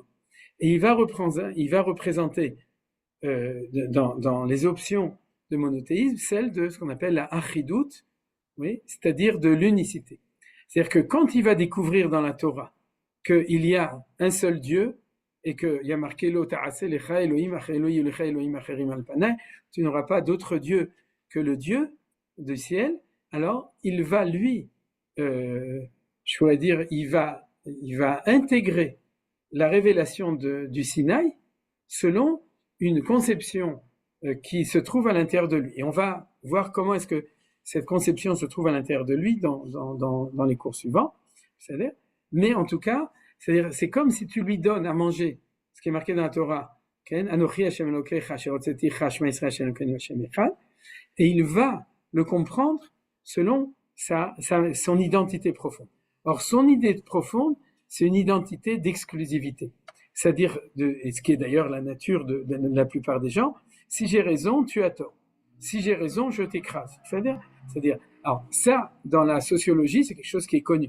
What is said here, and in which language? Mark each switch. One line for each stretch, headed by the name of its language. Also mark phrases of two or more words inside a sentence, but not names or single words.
French: Et il va représenter dans les options de monothéisme celle de ce qu'on appelle la achidout, oui, c'est-à-dire de l'unicité. C'est-à-dire que quand il va découvrir dans la Torah qu'il y a un seul Dieu, et qu'il y a marqué
Hebrew: לא תעשה לך אלהים אחר אלהים לך אלהים אחרים על פני,
French: tu n'auras pas d'autre Dieu que le Dieu du ciel, alors il va lui, je pourrais dire, il va intégrer la révélation du Sinaï selon une conception qui se trouve à l'intérieur de lui. Et on va voir comment est-ce que cette conception se trouve à l'intérieur de lui dans les cours suivants, c'est-à-dire, mais en tout cas, c'est-à-dire, c'est comme si tu lui donnes à manger ce qui est marqué dans la Torah,
Hebrew: אנכי השם אלקיך אשר הוצאתיך שמע ישראל השם אלקינו השם אחד,
French: et il va le comprendre selon son identité profonde. Or, son idée profonde, c'est une identité d'exclusivité. C'est-à-dire, et ce qui est d'ailleurs la nature de la plupart des gens, si j'ai raison, tu as tort. Si j'ai raison, je t'écrase. C'est-à-dire, alors ça, dans la sociologie, c'est quelque chose qui est connu.